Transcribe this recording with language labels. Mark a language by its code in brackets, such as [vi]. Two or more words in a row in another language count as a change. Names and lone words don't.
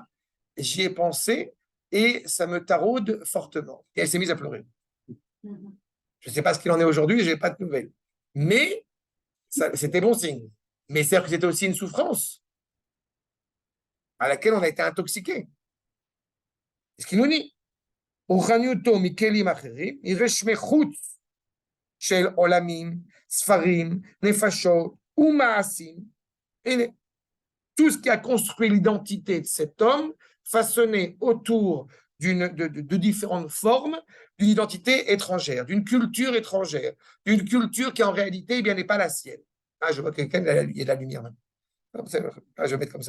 [fr] J'y ai pensé et ça me taraude fortement. Et elle s'est mise à pleurer. Je ne sais pas ce qu'il en est aujourd'hui, je n'ai pas de nouvelles. Mais c'était bon signe. Mais c'est-à-dire que c'était aussi une souffrance à laquelle on a été intoxiqué. C'est ce qu'il nous dit. [he] של עולמים, ספרים, נפשות ומעשים. [fr] Et tout ce qui a construit l'identité de cet homme, façonné autour de différentes formes, d'une identité étrangère, d'une culture étrangère, d'une culture qui en réalité n'est pas la sienne. Ah, je vois quelqu'un, il y a de la lumière. Ah, je vais mettre comme ça.